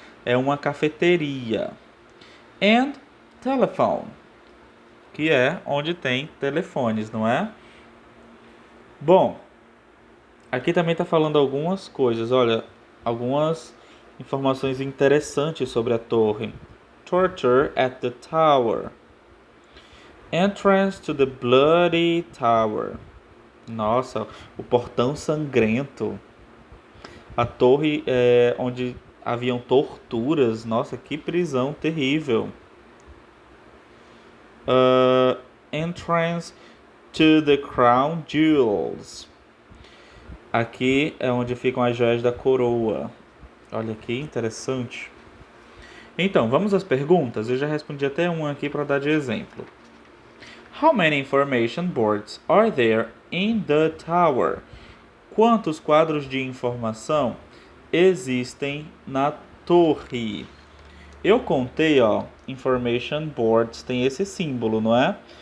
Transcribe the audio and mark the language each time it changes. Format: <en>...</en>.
<pt>É uma cafeteria. And telephone, que é onde tem telefones, não é? Bom, aqui também está falando algumas coisas, olha, algumas informações interessantes sobre a torre.</pt> <en>Torture at the tower. Entrance to the bloody tower.</en> <pt>Nossa, o portão sangrento. A torre onde haviam torturas. Nossa, que prisão terrível.</pt> <en>Entrance to the crown jewels.</en> <pt>Aqui é onde ficam as joias da coroa. Olha que interessante. Então, vamos às perguntas? Eu já respondi até uma aqui para dar de exemplo.</pt> <en>How many information boards are there in the tower?</en> <pt>Quantos quadros de informação existem na torre? Eu contei, information boards tem esse símbolo, não é?</pt>